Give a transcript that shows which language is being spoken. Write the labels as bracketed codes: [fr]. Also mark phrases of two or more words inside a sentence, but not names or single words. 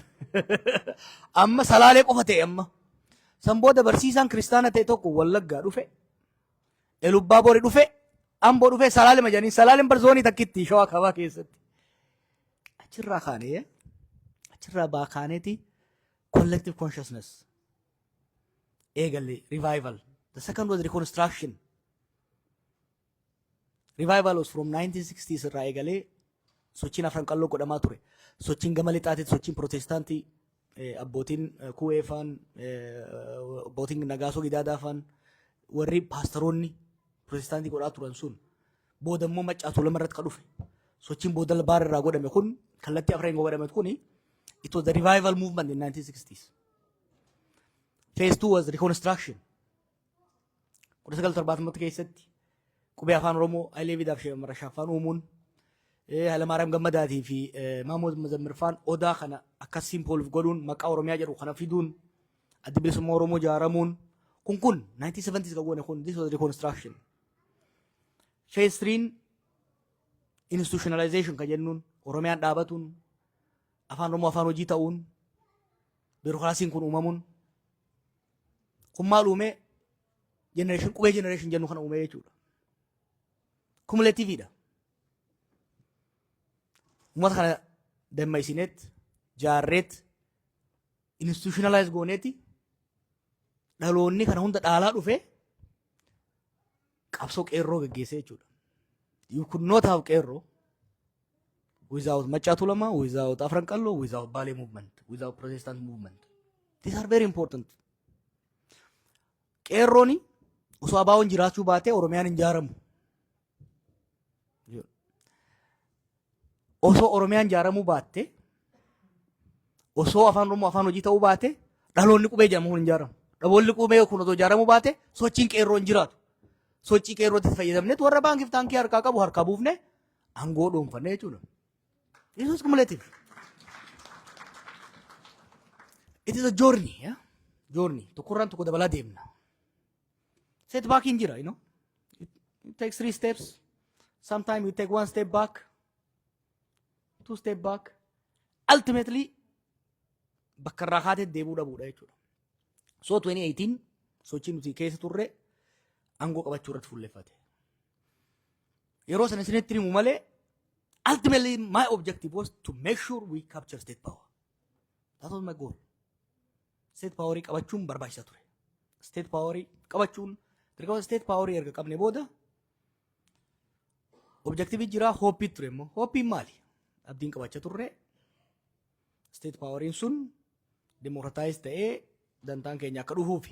[om] Amma salaalee qofa ta'e amma. San booda barsiisaan kiristaana ta'e tokko Wallaggaa dhufe. Elubbaa Boori dhufe. Amboo dhufe salaalee majanii salaaleen barzoonii takkitti Shawaa Kaabaa keessatti. Achirraa kaanee achirraa baakaaneeti [en] collective consciousness. [om] Eegalee revival. [en] The second was reconstruction. Revival was from 1960s [om] irraa eegalee sochiin afran qalloo godhamaa ture. Sochiin gama lixaatiin sochiin protestaantii abbootiin kuweefaan abbootiin nagaasoo gidaadaafaan warri paastaroonni protestaantii godhaa turan sun booda immoo maccaatu lama irratti ka dhufe. Sochiin booda baar irraa godhame kun kallattii afran godhame kun [en] it was the revival movement in 1960s. Phase 2 was reconstruction. [om] 1970 keessatti qubee afaan Oromoo Hayilee Fidaaf Marashaffaan uumuun Hayilamaariyaam Gammadaatii fi Maamood Mazammirfaan odaa kana akka simpoolif godhuun maqaa Oromiyaa jedhu kana fiduun adda bilisummaa Oromoo ijaaramuun kun 1970s ka goone kun [en] this was reconstruction. Phase 3 institutionalization [om] ka jennuun Oromiyaan dhaabatuun afaan Oromoo afaan hojii ta'uun biirokraasiin kun uumamuun kun maal uume generation qubee generation jennu kana uume jechuudha. Cumulativeidha. Uummata kana dammaysineet jaarreet institutionalize gooneeti dhaloonni kana hunda dhaalaa dhufe qabsoo qeerroo geggeessee jechuudha. [en] You could not have qeerroo without Maccaatu Lamaa, without Afran Qalloo, without Baalee movement, without Protestant movement. These are very important. [om] Qeerrooni osoo abaawoon jiraachuu baatee Oromiyaan hin ijaaramu. Osoo Oromiyaan ijaaramuu baatte osoo afaan Oromoo afaan hojii ta'uu baate dhaloonni qubee jedhamu hin ijaaramu. Dhaloonni qubee kun osoo ijaaramuu baate sochiin qeerroo hin jiraatu. Sochii qeerrootti fayyadamneet warra baankiif taankii harkaa qabu harkaa buufne aangoo dhuunfanne jechuudha. [en] This is cumulative. It is a journey. Yeah? Journey. [om] Tokkorraan tokko dabalaa deemna. Setback hin jira, [en] you know. It takes 3 steps. Sometimes you take 1 step back. 2 step back. Ultimately, [om] bakka irraa kaatee deebuu dhabuudha jechuudha. So 2018 sochiin nuti keessa turre aangoo qabachuu irratti fuulleffate. Yeroo sana isinitti himu malee [en] ultimately my objective was to make sure we capture state power. That was my goal. State power [om] qabachuun barbaachisaa ture. [en] State power [om] qabachuun dirqama [en] state power [om] erga qabne booda objective jira hope ture immoo hope maali? Abdiin qabachaa turre state poweriin sun democratize ta'ee dantaan keenya akka dhufuufi.